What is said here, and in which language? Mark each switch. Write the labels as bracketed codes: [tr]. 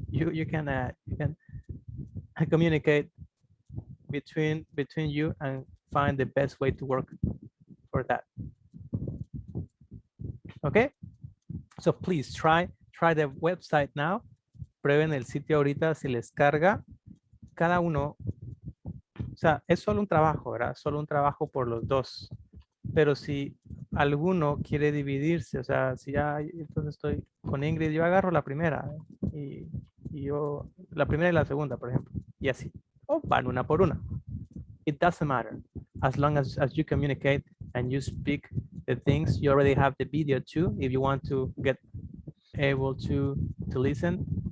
[en] You can communicate between you and find the best way to work for that. Okay, so please try the website now. [es] Prueben el sitio ahorita si les carga. Cada uno, o sea, es solo un trabajo, ¿verdad? Solo un trabajo por los dos. Pero si alguno quiere dividirse, o sea, si ya, entonces estoy con Ingrid, yo agarro la primera y yo, la primera y la segunda, por ejemplo, y así. O van una por una. [en] It doesn't matter. As long as you communicate and you speak the things, you already have the video too, if you want to get able to listen.